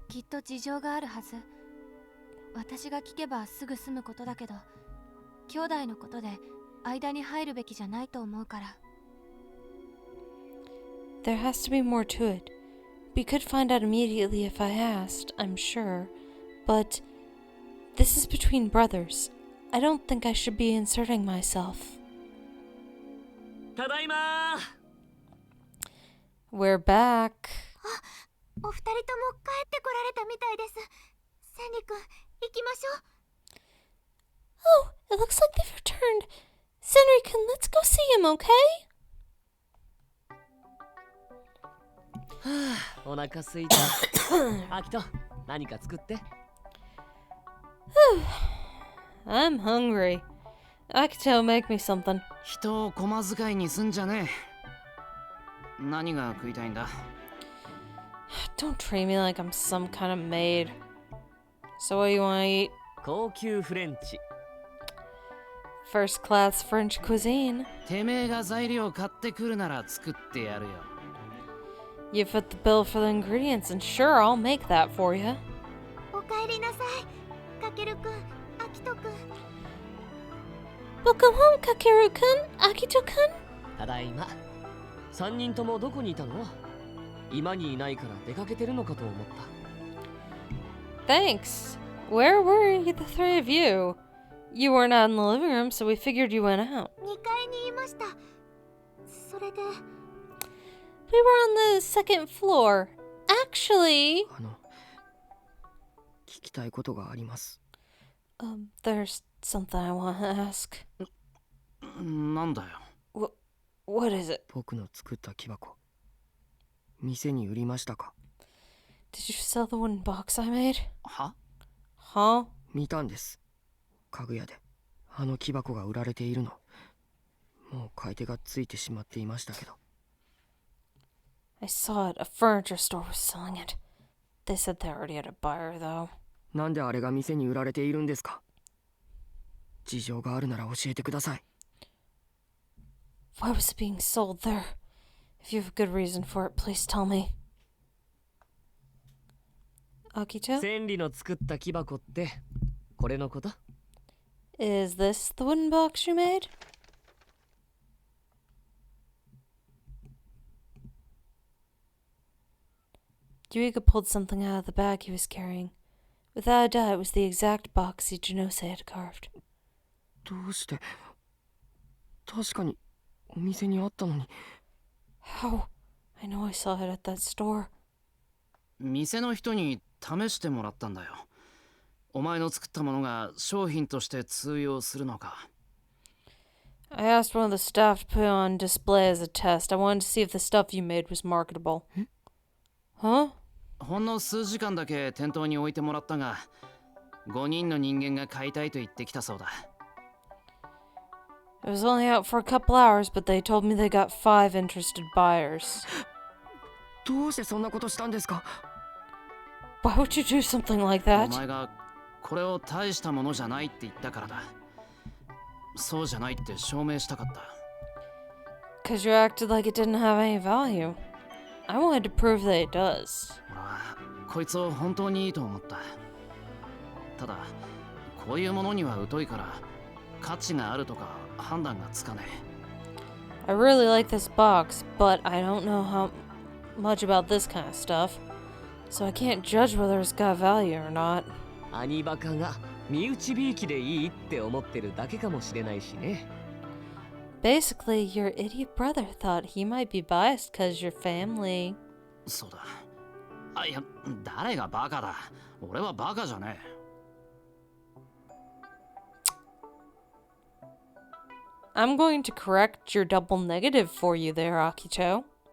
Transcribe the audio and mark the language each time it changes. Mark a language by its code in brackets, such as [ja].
[ja] きっと事情があるはず。私が聞けばすぐ済むことだけど、兄弟のことで間に入るべきじゃないと思うから。 [en] There has to be more to it. We could find out immediately if I asked, I'm sure. But this is between brothers. I don't think I should be inserting myself. [ja] ただいまー。 [en] We're back. [ja] お二人とも帰ってこられたみたいです。千里くん、行きましょう。 [en] Oh, it looks like they've returned. Senri-kun, let's go see him, okay? [ja] はあ、お腹すいた。アキト、何か作って。 [en] I'm hungry. Akito, make me something. [ja] 人を駒使いにすんじゃねえ。何が食いたいんだ？ [en] Don't treat me like I'm some kind of maid. So what do you want to eat? [ja] 高級フレンチ。 [en] First class French cuisine. [ja] てめえが材料買ってくるなら作ってやるよ。 [en] You fit the bill for the ingredients, and sure, I'll make that for you. [ja] おかえりなさい。かけるくん、あきとくん。 [en] Welcome home, Kakeru-kun, Akito-kun. [ja] ただいま。3人ともどこにいたの？今にいないから出かけてるのかと思った。 [en] Thanks. Where were you, the three of you? You were not in the living room, so we figured you went out. [ja] 2階にいました。それで、 [en] We were on the second floor. Actually, [ja] 聞きたいことがあります。 [en] there's something I want to ask. [ja] なんだよ。 [en] What is it? [ja] 僕の作った木箱、店に売りましたか？ [en] Did you sell the wooden box I made? [ja] は？ [en] Huh? [ja] 見たんです。家具屋であの木箱が売られているの。もう買い手がついてしまっていましたけど。 [en] I saw it. A furniture store was selling it. They said they already had a buyer, though. [ja] なんであれが店に売られているんですか？事情があるなら教えてください。 [en] Why was it being sold there? If you have a good reason for it, please tell me. Akito? [ja] 千里の作った木箱ってこれのこと？ [en] Is this the wooden box you made? Yuiga pulled something out of the bag he was carrying. Without a doubt, it was the exact box Ichinose had carved. [ja] どうして？確かにお店にあったのに。 [en] How? I know I saw it at that store. [ja] 店の人に試してもらったんだよ。お前の作ったものが商品として通用するのか。 [en] I asked one of the staff to put it on display as a test. I wanted to see if the stuff you made was marketable. Huh? [ja] ほんの数時間だけ店頭に置いてもらったが、5人の人間が買いたいと言ってきたそうだ。 [en] It was only out for a couple hours, but they told me they got 5 interested buyers. [ja] どうしてそんなことしたんですか？ [en] Why would you do something like [ja] お [en] that? [ja] 前がこれを大したものじゃないって言ったからだ。そうじゃないって証明したかった。 [en] Because you acted like it didn't have any value. I wanted to prove that it does. [ja] 俺はこいつを本当にいいと思った。ただこういうものには疎いから価値があるとか判断がつかねえ。 [en] I really like this box, but I don't know how much about this kind of stuff, so I can't judge whether it's got value or not. [ja] アニバカが身内びいきでいいって思ってるだけかもしれないしね。 [en] Basically, your idiot brother thought he might be biased because you're family. [ja] そうだ。あ、いや、誰がバカだ。俺はバカじゃねえ。 [en] I'm going to correct your double negative for you there, Akito.